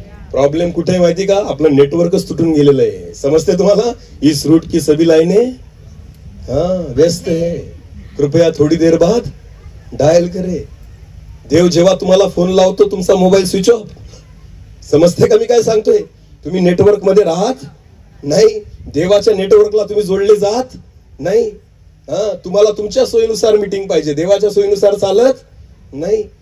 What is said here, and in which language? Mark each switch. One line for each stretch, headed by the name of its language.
Marathi: Problem कुठे आहे माहिती का? आपलं नेटवर्कच तुटून गेलेलं आहे. समजते तुम्हाला?
Hindi: इस रूट की सभी लाइनें व्यस्त है, कृपया थोडी देर बाद डायल करे.
Marathi: देव जेव्हा तुम्हाला फोन लावतो तुमचा मोबाईल स्विच ऑफ. समजते का मी काय सांगतोय? तुम्ही नेटवर्क मध्ये राहत नाही, देवाच्या नेटवर्कला तुम्ही जोडले जात नाही. तुम्हाला तुमच्या सोयीनुसार मीटिंग पाहिजे, देवाच्या सोयीनुसार चालत नाही.